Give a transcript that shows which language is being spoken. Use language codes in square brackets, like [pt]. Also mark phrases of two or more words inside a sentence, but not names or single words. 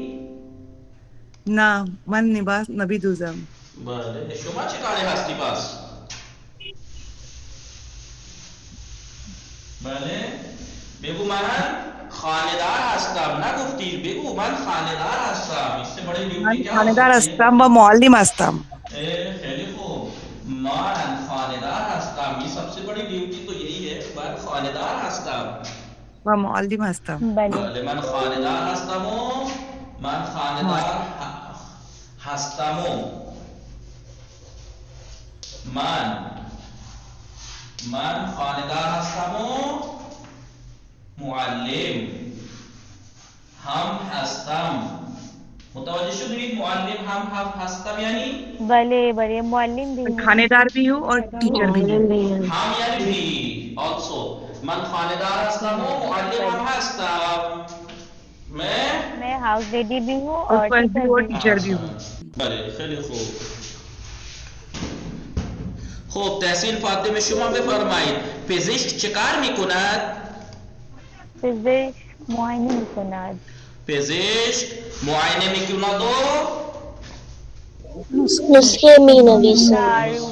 [fa] نه من لباس نمی دوزم. بله. شما چه کاره هستی پس؟ بله. بگو من خانه‌دار هستم. نگفتی، بگو من خانه‌دار هستم. [ur] اس سے بڑی ڈیوٹی کیا؟ [fa] خانه‌دار هستم و معلم هستم. من خانه‌دار هستم. [ur] یہ سب سے بڑی ڈیوٹی تو یہی ہے، [fa] من خانه‌دار هستم. و معلم هستم. بله من خانه‌دار هستم و من خانه‌دار هستم و من خانه‌دار هستم و معلم هم هستم. متوجہ شدید؟ معلم هم هستم یعنی بلے بلے [ur] معلم بھی کھانے دار بھی ہوں اور ٹیچر بھی ہوں. [fa] هم یعنی بھی also من خانه‌دار هستم و معلم هم هستم. [ur] میں ہاؤس لیڈی بھی ہوں اور اور ٹیچر بھی ہوں. [fa] بله خیلی خوب. خب تحسین فاطمه شما بفرمایید پزشک چه کار میکند؟ پزشک معاینه میکند. پزشک معاینه میکند و نسخه می نویسد.